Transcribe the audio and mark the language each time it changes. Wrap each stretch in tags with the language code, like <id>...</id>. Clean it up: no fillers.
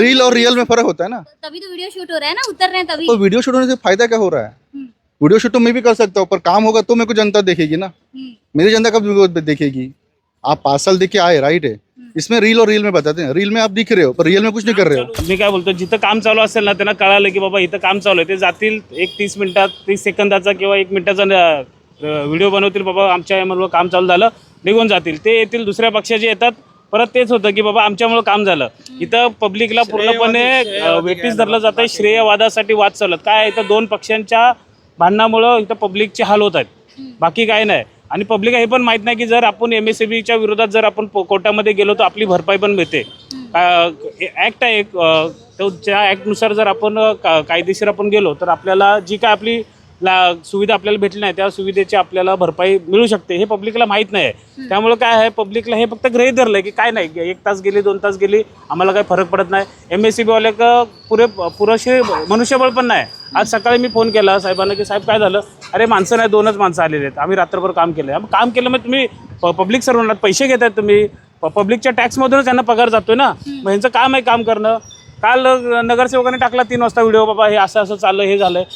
<hi>Reel और real में फर्क होता है ना। तभी तो वीडियो शूट हो रहा है ना, उतर रहे हैं तभी। तो वीडियो शूट होने से फायदा क्या हो रहा है? वीडियो शूट तो मैं भी कर सकता हूँ, पर काम होगा तो मेरे को जनता देखेगी ना। मेरी जनता कब देखेगी? आप 5 साल देख के आए, राइट है। इसमें रील और रील में बताते हैं, रील में आप दिख रहे हो पर रियल में कुछ नाही कर रहे हो।</hi> <mr>मी काय बोलतो, जिथं काम चालू असेल ना त्यांना कळालं की बाबा इथं काम चालू आहे, ते जातील एक 30 सेकंदाचा किंवा 1 मिनिटाचा व्हिडिओ बनवतील, बाबा आमच्या यामुळे काम चालू झालं, निघून जातील. ते येतील दुसऱ्या पक्षाचे येतात, परत तेच होतं की बाबा आमच्यामुळे काम झालं. इथं पब्लिकला पूर्णपणे वेटीस धरलं जातं, श्रेयवादासाठी वाद चालत. काय इथं 2 पक्षांच्या भांडणामुळं इथं पब्लिकचे हाल होत आहेत, बाकी काय नाही. आणि पब्लिक हे पण माहीत नाही की जर आपण MSEBच्या विरोधात जर आपण कोर्टामध्ये गेलो तर आपली भरपाई पण मिळते. ॲक्ट आहे एक, त्या ॲक्टनुसार जर आपण कायदेशीर आपण गेलो तर आपल्याला जी काय आपली सुविधा आपल्याला भेटली नाही त्या सुविधेची आपल्याला भरपाई मिळू शकते. हे पब्लिकला माहीत नाही आहे. त्यामुळे काय आहे, पब्लिकला हे फक्त गृहीत धरलं आहे की काय नाही, 1 तास गेली 2 तास गेली आम्हाला काही फरक पडत नाही. MSEBवाले पुरेसे मनुष्यबळ पण नाही. आज सकाळी मी फोन केला साहेबांना की साहेब काय झालं, अरे माणसं नाही 2च माणसं आलेले आहेत, आम्ही रात्रभर काम केलं आहे. काम केलं मग तुम्ही पब्लिक सर्वांना पैसे घेत आहेत, तुम्ही पब्लिकच्या टॅक्समधूनच त्यांना पगार जातोय ना, मग ह्यांचं काम आहे काम करणं. काल नगरसेवकाने टाकला 3 वाजता व्हिडिओ, बाबा हे असं असं चाललं, हे झालं.</mr>